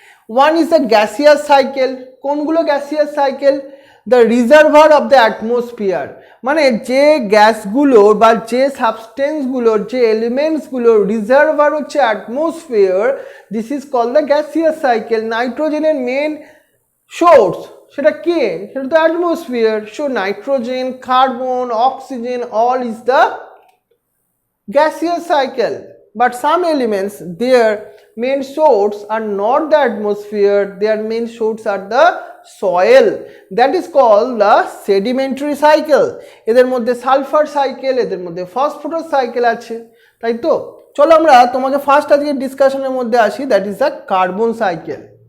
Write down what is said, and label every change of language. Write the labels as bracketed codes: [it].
[en] One is the gaseous cycle. [bn] কোনগুলো gaseous cycle? [en] the reservoir of the atmosphere, [bn] মানে যে গ্যাসগুলোর বা যে সাবস্টেন্সগুলোর যে এলিমেন্টসগুলোর রিজার্ভার হচ্ছে atmosphere, [en] This is call the gaseous cycle. [bn] নাইট্রোজেনের মেন সোর্স সেটা কি? সেটা তো atmosphere. [en] So nitrogen, carbon, oxygen all is the gaseous cycle, but some elements their main source are not the atmosphere, their main source are the soil, that is called the sedimentary cycle. [bn] এদের মধ্যে sulphur cycle, এদের মধ্যে phosphorus cycle আছে, তাই তো? চলো আমরা তোমাকে ফার্স্ট আজকে ডিসকাশনের মধ্যে আসি, [en] That is the carbon cycle.